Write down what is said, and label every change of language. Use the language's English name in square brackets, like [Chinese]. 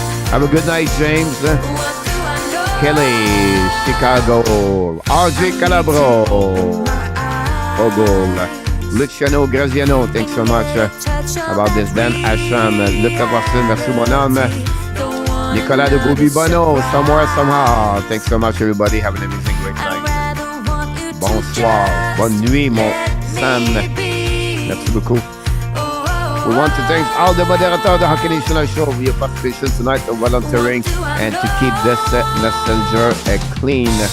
[English] Have a good night, James. Kelly, Chicago, RJ Calabro, Ogol, Luciano, Graziano, thanks so much about this. Dan Asham, Luc Lavorsen, [French] merci mon homme. [English] Nicolas de Goubi-Bono, somewhere, somehow. Thanks so much, everybody. Have an amazing, great night. [French] Bonsoir, bonne nuit, mon Sam. Merci beaucoup. [English] We want to thank all the moderators of the Hockey Nation Live show for your participation tonight and volunteering and to keep this messenger clean.